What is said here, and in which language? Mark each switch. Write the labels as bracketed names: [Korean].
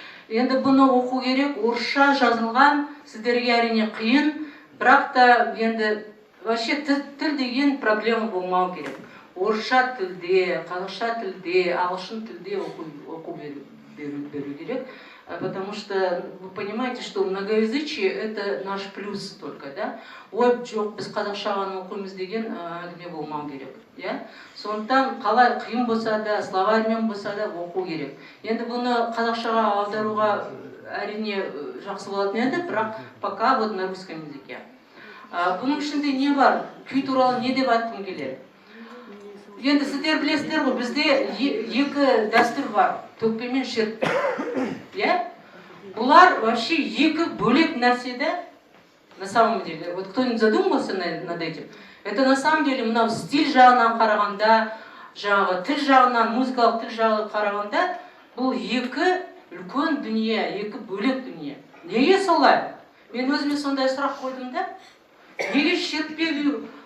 [Kazakh] Енді бұны оқу керек, орысша жазылған, сіздерге әрине қиын, бірақ та енді вообще тіл деген проблема болмау керек. Орысша тілде, қазақша тілде, ағылшын тілде оқу беру керек. [Russian] Потому что вы понимаете, что многоязычие это наш плюс только, да? [Kazakh] Ой, жоқ, біз қазақша ғана оқимыз деген әңгіме болмау керек, иә? Сондықтан қалай қиын болса да, словарьмен болса да оқу керек. Енді бұны қазақшаға аударуға әрине жақсы болатын еді, бірақ [Russian] пока вот на русском языке. [Kazakh] Бұның ішінде не бар? Күй туралы не деп айтқым келеді? Енді сіздер білесіздер ғой, бізде екі дәстүр бар, төкпе мен шертпе. Бұлар вообще екі бөлек нәрсе, да? [Russian] На самом деле, вот кто-нибудь задумался над этим? Это на самом деле [Kazakh] мынау стиль жағынан қарағанда, жаңағы тіл жағынан, музыкалық тіл жағынан қарағанда, бұл екі үлкен дүние, екі бөлек дүние. Неге солай? Мен өзіме сондай сұрақ қойдым да. Неге шертпе күй?